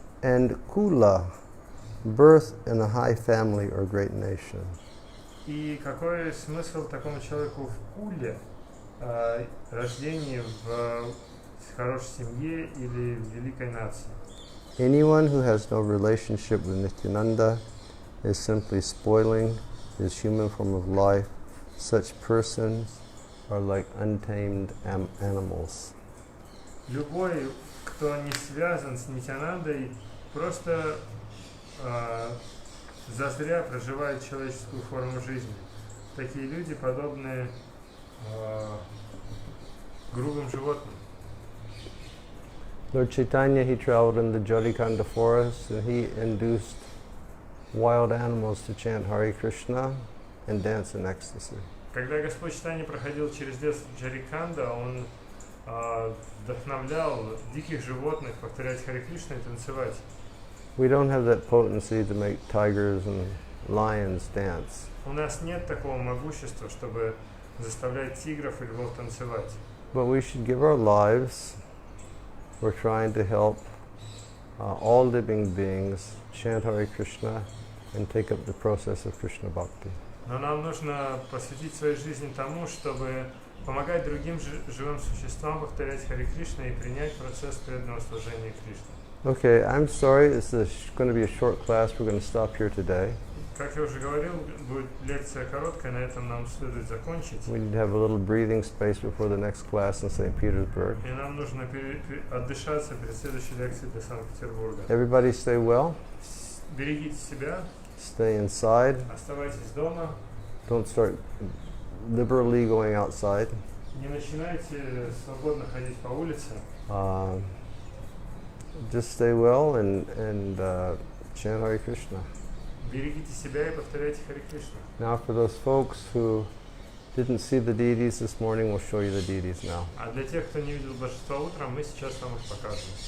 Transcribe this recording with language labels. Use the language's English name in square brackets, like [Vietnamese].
[English] And kula, birth in a high family or great nation. [Russian] И какой смысл такому человеку в куле, рождении в хорошей семье или в великой нации? [English] Anyone who has no relationship with Nityananda is simply spoiling his human form of life. Such persons are like untamed animals. [Russian] Любой, кто не связан с Нитянандой, просто зазря проживает человеческую форму жизни. Такие люди подобны грубым животным. [English] Lord Chaitanya, he traveled in the Jharikanda forest and he induced wild animals to chant Hare Krishna and dance in ecstasy. [Russian] Когда Господь Чайтанья проходил через лес Джариканда, он вдохновлял диких животных повторять Харе Кришна и танцевать. [English] We don't have that potency to make tigers and lions dance. [Russian] У нас нет такого могущества, чтобы заставлять тигров и львов танцевать. [English] But we should give our lives. We're trying to help all living beings chant Hare Krishna and take up the process of Krishna Bhakti. [Russian] Но нам нужно посвятить свою жизнь тому, чтобы помогать другим живым существам повторять Харе Кришна и принять процесс преданного служения Кришне. [English] Okay, I'm sorry, this is going to be a short class. We're going to stop here today. [Russian] Как я уже говорил, будет лекция короткая, на этом нам следует закончить. [English] We need to have a little breathing space before the next class in St. Petersburg. [Russian] И нам нужно отдышаться перед следующей лекцией для Санкт-Петербурга. [English] Everybody stay well. [Russian] Берегите себя. [English] Stay inside. [Russian] Оставайтесь дома. [English] Don't start liberally going outside. [Russian] Не начинайте свободно ходить по улице. [English] Just stay well and chant Hare Krishna. [Russian] Берегите себя и повторяйте Харе Кришна. [English] Now for those folks who didn't see the deities this morning, we'll show you the deities now. [Russian] А для тех, кто не видел божества утром, мы сейчас вам их покажем.